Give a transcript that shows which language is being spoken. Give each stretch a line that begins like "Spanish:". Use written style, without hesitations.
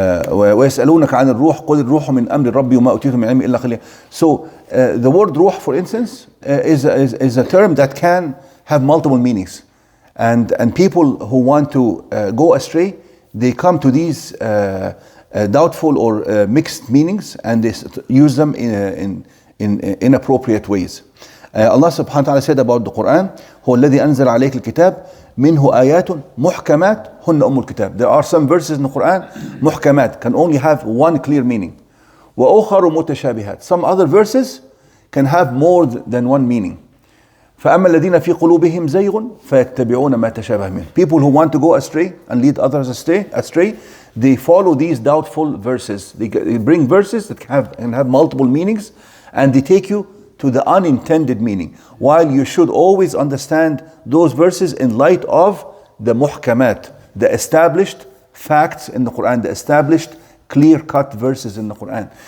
Arabic: ويسألونك عن الروح قل الروح من أمر ربي وما أوتيتم من علم إلا قليلا.
English: So the word ruh, for instance, is a term that can have multiple meanings, and people who want to go astray, they come to these doubtful or mixed meanings, and they use them in inappropriate ways. Allah subhanahu wa ta'ala said about the Quran,
Arabic: هو الذي أنزل عليك الكتاب منه آيات محكمات هن أم الكتاب.
English: There are some verses in the Quran, محكمات, can only have one clear meaning.
Arabic: وأخر متشابهات.
English: Some other verses can have more than one meaning.
Arabic: فأما الذين في قلوبهم زيغ فيتبعون ما تشابه منه.
English: People who want to go astray and lead others astray, they follow these doubtful verses. They bring verses that can have multiple meanings, and they take you to the unintended meaning, while you should always understand those verses in light of the muhkamat, the established facts in the Quran, the established clear-cut verses in the Quran.